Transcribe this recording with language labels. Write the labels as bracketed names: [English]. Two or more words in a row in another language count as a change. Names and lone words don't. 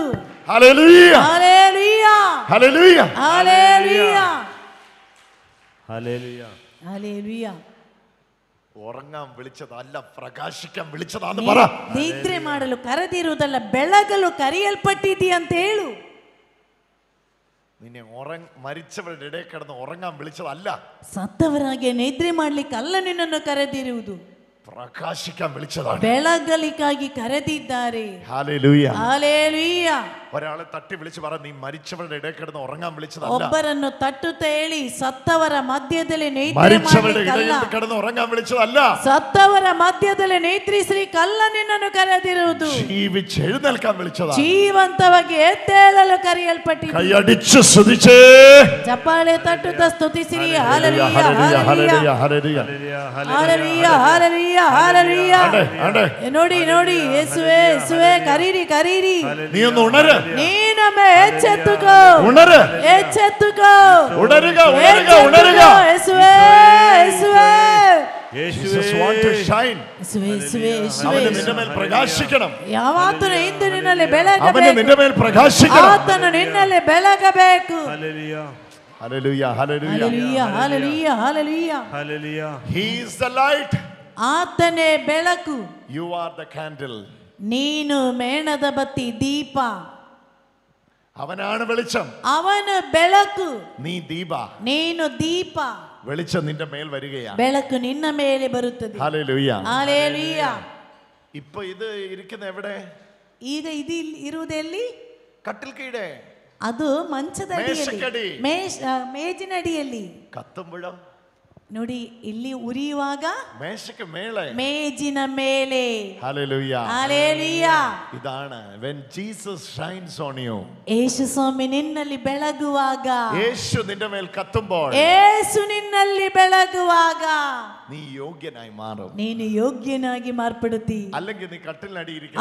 [Malayalam] ഹല്ലേലൂയ. ഹല്ലേലൂയ. ഹല്ലേലൂയ. ഹല്ലേലൂയ. ഹല്ലേലൂയ. ഹല്ലേലൂയ. ഉറങ്ങാൻ വിളിച്ചതല്ല, പ്രകാശിക്കാൻ വിളിച്ചതാന്ന് പറ. [Kannada] ನಿದ್ರೆ ಮಾಡಲು ಕರೆದಿರುವುದಲ್ಲ, ಬೆಳಗಲು ಕರೆಯಲ್ಪಟ್ಟಿದ್ದೀ ಅಂತ ಹೇಳು. [Malayalam] നിന്നെ മരിച്ചവരുടെ ഇടയിൽ കിടന്ന് ഉറങ്ങാൻ വിളിച്ചതല്ല. [Kannada] ಸತ್ತವರಾಗಿ ನಿದ್ರೆ ಮಾಡ್ಲಿಕ್ಕಲ್ಲ ನಿನ್ನನ್ನು ಕರೆದಿರುವುದು, [Malayalam] പ്രകാശിക്കാൻ വിളിച്ചതാണ്. [Kannada] ಬೆಳಗಲಿಕ್ಕಾಗಿ ಕರೆದಿದ್ದಾರೆ. [Malayalam] ഹല്ലേലൂയ. [Kannada] ಹಲ್ಲೇಲೂಯ. [Malayalam] ഒരാളെ തട്ടി വിളിച്ച് പറ, നീ മരിച്ചവരുടെ ഇടയിൽ കിടന്ന് ഉറങ്ങാൻ വിളിച്ചതല്ല. [Kannada] ಒಬ್ಬರನ್ನು ತಟ್ಟುತ್ತಾ ಹೇಳಿ, ಸತ್ತವರ ಮಧ್ಯದಲ್ಲಿ ನಿದ್ರೆ [Malayalam] മരിച്ചവരുടെ ഇടയിൽ [Kannada] ಮಾಡ್ಲಿಕ್ಕಲ್ಲ, [Malayalam] കിടന്ന് ഉറങ്ങാൻ വിളിച്ചതല്ല. [Kannada] ಸತ್ತವರ ಮಧ್ಯದಲ್ಲಿ ನಿದ್ರಿಸಲಿಕ್ಕಲ್ಲ ನಿನ್ನನ್ನು ಕರೆದಿರುವುದು, [Malayalam] ജീവിച്ചെഴുന്നേൽക്കാൻ വിളിച്ചതാണ്. [Kannada] ಜೀವಂತವಾಗಿ ಎದ್ದೇಳಲು ಕರೆಯಲ್ಪಟ್ಟಿದೆ. [Malayalam] കൈയടിച്ച് സ്തുതിച്ചേ. [Kannada] ಚಪ್ಪಾಳೆ ತಟ್ಟುತ್ತಾ ಸ್ತುತಿಸಿರಿ. [Malayalam] ഹല്ലേലൂയ. [Kannada] ಹಲ್ಲೇಲೂಯ. [Malayalam] ഹല്ലേലൂയ. ഹല്ലേലൂയ. [Kannada] ಹಲ್ಲೇಲೂಯ. ಹಲ್ಲೇಲೂಯ. ಹಲ್ಲೇಲೂಯ. ನೋಡಿ ನೋಡಿ, ಯೇಸುವೇ ಯೇಸುವೇ, ಕರೀರಿ ಕರೀರಿ. [Malayalam] നീ ഒന്ന് ഉണര്. [Kannada] ನೀನೊಮ್ಮೆ ಎಚ್ಚೆತ್ತುಕೋ. [Malayalam] ഉണര്. [Kannada] ಎಚ್ಚೆತ್ತುಕೋ. [Malayalam] ഉണരുക. ഉണരുക. ഉണരുക. [Kannada] ಯೇಸುವೇ ಯೇಸುವೇ. [English] Jesus want to shine. [Kannada] ಯೇಸುವೇ ಯೇಸುವೇ ಯೇಸುವೇ. [Malayalam] അവന് നിന്റെ മേൽ പ്രകാശിക്കണം. [Kannada] ಯಾವಾತನು ಇಂದು ನಿನ್ನಲ್ಲಿ [Malayalam] അവന് [Kannada] ಬೆಳಗಬೇಕು. [Malayalam] നിന്റെ മേൽ പ്രകാശിക്കണം. [Kannada] ಆತನು ನಿನ್ನಲ್ಲಿ ಬೆಳಗಬೇಕು. [Malayalam] ഹല്ലേലൂയ. [English] Hallelujah. Hallelujah. [Kannada] ಹಲ್ಲೇಲೂಯ. ಹಲ್ಲೇಲೂಯ. ಹಲ್ಲೇಲೂಯ. [Malayalam] ഹല്ലേലൂയ. [English] He is the light. [Kannada] ಆತನೇ ಬೆಳಕು. [English] You are the candle. [Kannada] ನೀನು ಮೇಣದ ಬತ್ತಿ, ದೀಪ. [Malayalam] അവനാണ് വെളിച്ചം. [Kannada] ಅವನು ಬೆಳಕು, [Malayalam] നീ ദീപ. [Kannada] ನೀನು ದೀಪ. [Malayalam] വെളിച്ചം നിന്റെ മേൽ വരികയാണ്. [Kannada] ಬೆಳಕು ನಿನ್ನ ಮೇಲೆ ಬರುತ್ತದೆ. [Malayalam] ഹല്ലേലൂയ. [Kannada] ಹಲ್ಲೇಲೂಯ. [Malayalam] ഇപ്പൊ ഇത് ഇരിക്കുന്ന എവിടെ? [Kannada] ಈಗ ಇದು ಇರುವುದೆಲ್ಲಿ? [Malayalam] കട്ടിൽ കീഴെ. [Kannada] ಅದು ಮಂಚದ [Malayalam] ಮೇಷಕ್ಕಡಿ. [Kannada] ಅಡಿಯಲ್ಲಿ, ಮೇಜಿನಡಿಯಲ್ಲಿ. [Malayalam] കത്തുമ്പോഴോ? [Kannada] ನೋಡಿ, ಇಲ್ಲಿ ಉರಿಯುವಾಗ [Malayalam] മേശയ്ക്ക് മേലെ. [Kannada] ಮೇಜಿನ ಮೇಲೆ. [Malayalam] ഹല്ലേലൂയ. [Kannada] ಹಲ್ಲೇಲೂಯ. [English] ഇതാണ് when Jesus shines on you. [Kannada] ಯೇಸು ಸ್ವಾಮಿ ನಿನ್ನಲ್ಲಿ ಬೆಳಗುವಾಗ, [Malayalam] യേശു നിന്റെ മേൽ കത്തുമ്പോൾ [Kannada] ಯೇಸು ನಿನ್ನಲ್ಲಿ ಬೆಳಗುವಾಗ [Malayalam] നീ യോഗ്യനായി മാറും. [Kannada] ನೀನು ಯೋಗ್ಯನಾಗಿ ಮಾರ್ಪಡುತ್ತಿ. [Malayalam] അല്ലെങ്കിൽ നീ കട്ടിലിനടി ഇരിക്കും.